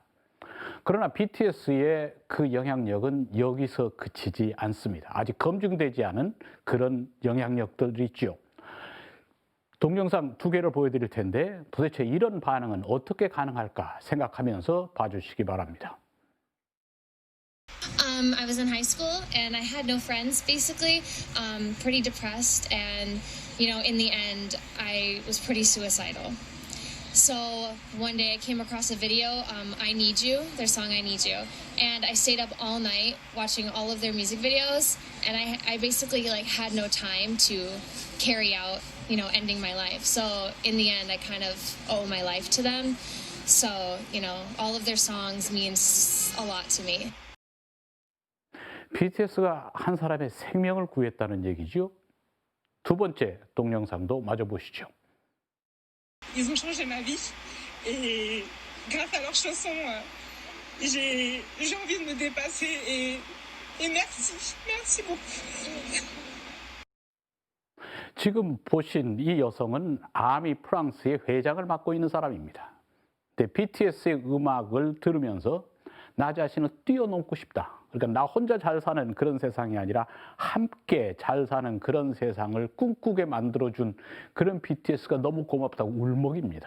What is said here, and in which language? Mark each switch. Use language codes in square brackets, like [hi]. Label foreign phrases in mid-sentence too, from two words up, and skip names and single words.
[ko] 그러나 BTS의 그 영향력은 여기서 그치지 않습니다. 아직 검증되지 않은 그런 영향력들이 있죠. 동영상 두 개를 보여드릴 텐데 도대체 이런 반응은 어떻게 가능할까 생각하면서 봐주시기 바랍니다. [en] I was in high school and I had no friends, basically, pretty depressed, and in the end, I was pretty suicidal. So one day I came across a video, I Need You, their song I Need You, and I stayed up all night watching all of their music videos, and I basically had no time to carry out, ending my life. So in the end, I kind of owe my life to them. So, all of their songs means a lot to me. [ko] BTS가 한 사람의 생명을 구했다는 얘기죠. 두 번째 동영상도 마저 보시죠. [fr] Ils ont changé ma vie et grâce à leurs chansons, j'ai envie de me dépasser et merci beaucoup. [ko] 지금 보신 이 여성은 아미 프랑스의 회장을 맡고 있는 사람입니다. 근데 BTS의 음악을 들으면서 나 자신을 뛰어넘고 싶다. 그러니까 나 혼자 잘 사는 그런 세상이 아니라 함께 잘 사는 그런 세상을 꿈꾸게 만들어준 그런 BTS가 너무 고맙다고 울먹입니다.